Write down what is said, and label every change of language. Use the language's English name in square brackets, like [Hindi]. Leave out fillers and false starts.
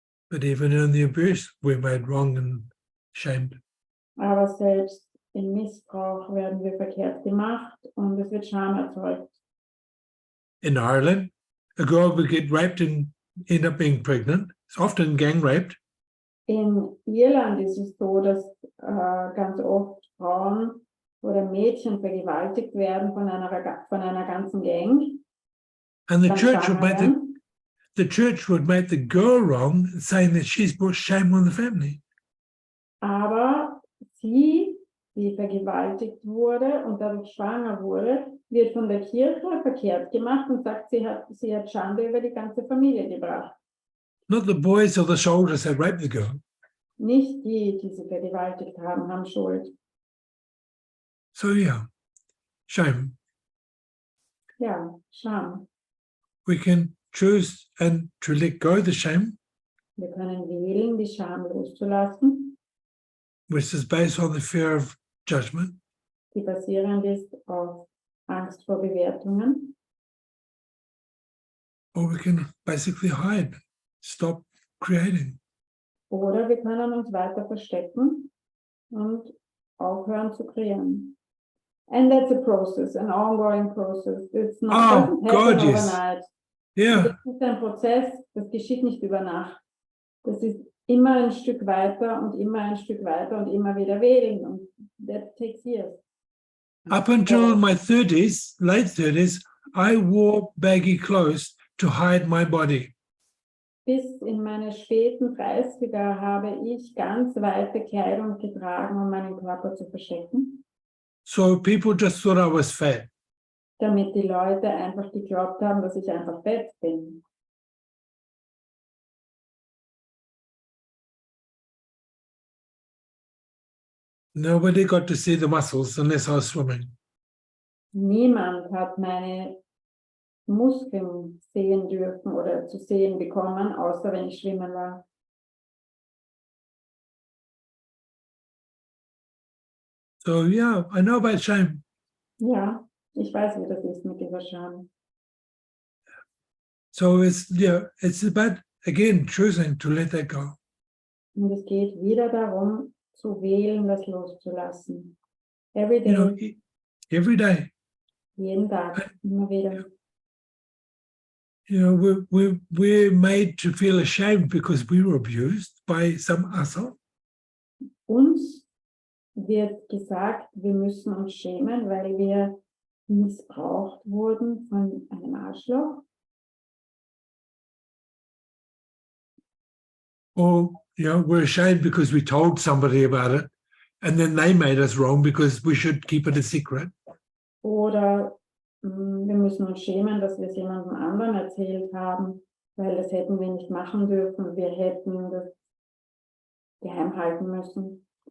[English] But even in the abuse, we're made wrong and shamed. [German] Aber selbst im Missbrauch werden wir verkehrt gemacht und es wird Scham erzeugt. [English] In Ireland, a girl would get raped and end up being pregnant. It's often gang raped. [German] In Irland ist es so, dass ganz oft Frauen oder Mädchen vergewaltigt werden von einer ganzen Gang. [English] And the [German] dann [English] church would make [German] werden. [English] the church would make the girl wrong, saying that she's brought shame on the family. [German] Aber sie, die vergewaltigt wurde und dadurch schwanger wurde, wird von der Kirche verkehrt gemacht und sagt, sie hat Schande über die ganze Familie gebracht. [English] Not the boys or the soldiers that raped the girl. [German] Nicht die, die sie vergewaltigt haben, haben Schuld. [English] So yeah, shame. [German] Ja, Scham. [English] We can choose and to let go the shame, [German] Wir können wählen, die Scham loszulassen, [English] which is based on the fear of judgment, [German] die basierend ist auf Angst vor Bewertungen. [English] or we can basically hide, stop creating. [German] Oder wir können uns weiter verstecken und aufhören zu kreieren. [English] And that's a process, an ongoing process. It's not doesn't happen God, yes. overnight. Yeah, [German] Das ist ein Prozess, das geschieht nicht über Nacht. Das ist immer ein Stück weiter und immer ein Stück weiter und immer wieder wählen. Und [English] that takes years. up until my 30s, late 30s, I wore baggy clothes to hide my body. [German] Bis in meine späten 30er habe ich ganz weite Kleidung getragen, um meinen Körper zu verstecken, [English] So people just thought I was fat. [German] damit die Leute einfach geglaubt haben, dass ich einfach fett bin. [English] Nobody got to see the muscles unless I was swimming. [German] Niemand hat meine Muskeln sehen dürfen oder zu sehen bekommen, außer wenn ich schwimmen war. [English] So yeah, I know about shame. [German] Ja, ich weiß, wie das ist mit dieser Scham. [English] So it's about again choosing to let that go. [German] Und es geht wieder darum, zu wählen, das loszulassen. [English] Every day, You know, every day. [German] jeden Tag, immer wieder. [English] You know, we're made to feel ashamed because we were abused by some asshole. [German] Uns wird gesagt, wir müssen uns schämen, weil wir missbraucht wurden von einem Arschloch. [English] Or, you know, we're ashamed because we told somebody about it and then they made us wrong because we should keep it a secret. [German] Oder wir müssen uns schämen, dass wir es jemandem anderen erzählt haben, weil das hätten wir nicht machen dürfen. Wir hätten das geheim halten müssen.